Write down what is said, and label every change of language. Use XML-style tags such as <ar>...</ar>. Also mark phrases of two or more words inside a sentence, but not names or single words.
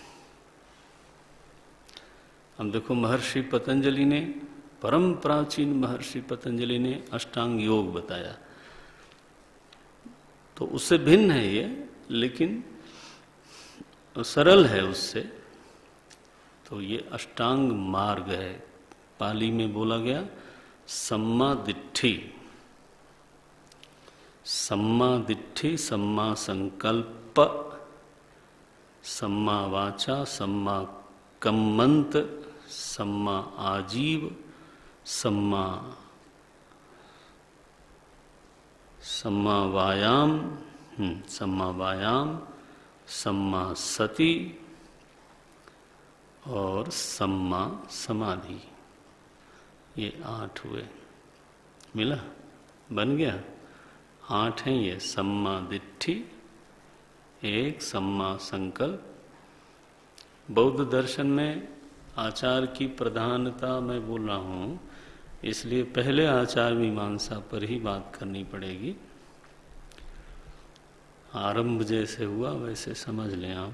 <hi>हम देखो, महर्षि पतंजलि ने, परम प्राचीन महर्षि पतंजलि ने अष्टांग योग बताया, तो उससे भिन्न है ये, लेकिन सरल है उससे। तो ये अष्टांग मार्ग है। पाली में बोला गया</hi> <pi>सम्मा दिट्ठी। सम्मा दिट्ठी, सम्मा संकल्प, सम्मा वाचा, सम्मा कम्मंत, सम्मा आजीव, सम्मा वायाम, सम्मा वायाम, सम्मा सति और सम्मा समाधि।</pi> <hi>ये 8 हुए। मिला? बन गया? 8 हैं ये।</hi> <pi>सम्मा दिट्ठी, 1 सम्मा संकल्प।</pi> <hi>बौद्ध दर्शन में आचार की प्रधानता मैं बोल रहा हूँ, इसलिए पहले आचार मीमांसा पर ही बात करनी पड़ेगी। आरंभ जैसे हुआ वैसे समझ लें आप।</hi>